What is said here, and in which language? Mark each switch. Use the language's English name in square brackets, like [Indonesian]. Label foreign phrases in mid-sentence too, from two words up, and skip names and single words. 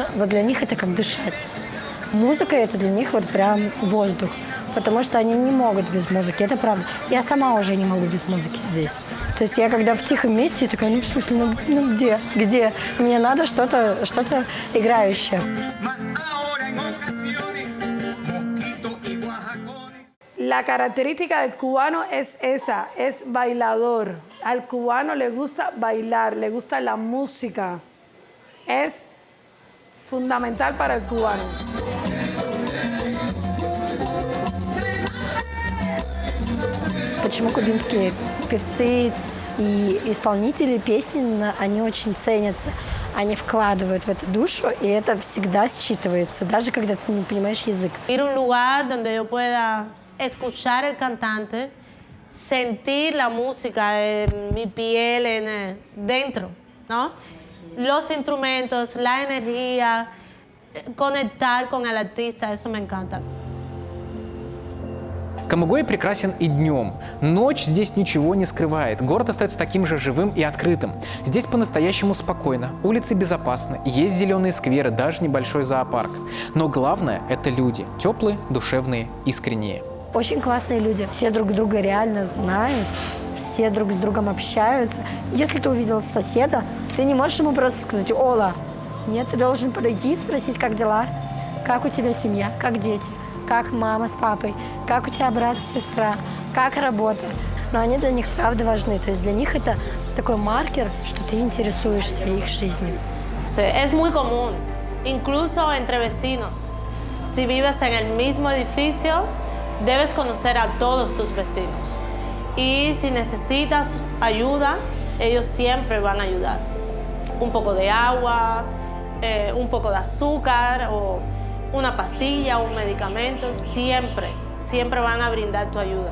[Russian] Вот для них это как дышать. Музыка – это для них вот прям воздух, потому что они не могут без музыки. Это правда. Я сама уже не могу без музыки здесь. То есть я когда в тихом месте, я такая, ну в смысле, ну где? Где? Мне надо что-то играющее. [Spanish] La característica del cubano es esa, es bailador. Al cubano le gusta bailar, le gusta la música. Es fundamental para el cubano. [Russian] Почему кубинские певцы и исполнители песен, они очень ценятся. Они вкладывают в это душу, и это всегда считывается, даже когда ты не понимаешь язык. [Spanish] Ir a un lugar donde yo pueda escuchar el cantante, sentir la música en mi piel, dentro, ¿no? Los instrumentos, la energía, conectar con el artista, eso me encanta. [Russian] Камагуэй прекрасен и днем. Ночь здесь ничего не скрывает. Город остается таким же живым и открытым. Здесь по-настоящему спокойно, улицы безопасны, есть зеленые скверы, даже небольшой зоопарк. Но главное – это люди. Теплые, душевные, искренние. Очень классные люди. Все друг друга реально знают, все друг с другом общаются. Если ты увидел соседа, ты не можешь ему просто сказать «Ола». Нет, ты должен подойти и спросить, как дела, как у тебя семья, как дети, как мама с папой, как у тебя брат, сестра, как работа. Но они для них правда важны. То есть для них это такой маркер, что ты интересуешься их жизнью. [Spanish] Es muy común, incluso entre vecinos. Si vives en el mismo edificio, debes conocer a todos tus vecinos. Y si necesitas ayuda, ellos siempre van a ayudar. Un poco de agua, un poco de azúcar o una pastilla, un medicamento, siempre van a brindar tu ayuda.